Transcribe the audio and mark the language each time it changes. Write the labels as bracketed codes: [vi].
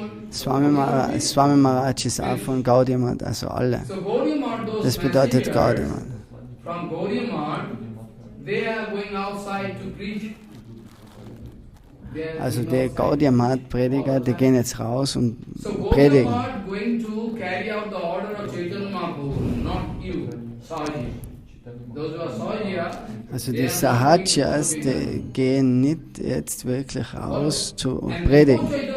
[de] Swami Maharaj ist auch von Gaudiya, also alle. Das bedeutet Gaudiya. [en] From Gaudiya, they are going outside to preach. [de] Also die Gaudiya-Prediger, die gehen jetzt raus und So predigen. [en] Gaudiya going to carry out the order of Chaitanya Mahaprabhu, not you, Sahaji. Those who are Sahajiya, [de] Also die Sahajas, die gehen nicht jetzt wirklich raus zu predigen.